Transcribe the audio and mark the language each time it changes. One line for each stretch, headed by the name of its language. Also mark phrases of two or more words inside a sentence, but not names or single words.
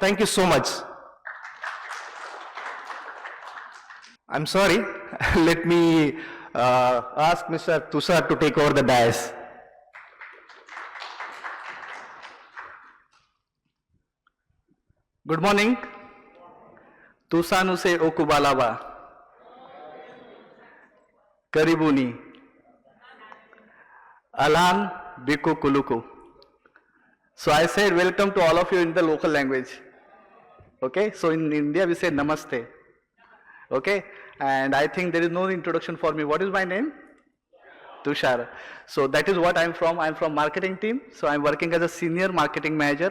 English: Thank you so much. I'm sorry, let me ask Mr. Tushar to take over the dais. Good morning.
Ganda: Tusanuse okubalaba. Karibuni. Alan biku kuluku.
English: So I said welcome to all of you in the local language. Okay, so in India we say namaste. Okay, and I think there is no introduction for me. What is my name? Tushar. So that is what I'm from marketing team. So I'm working as a senior marketing manager.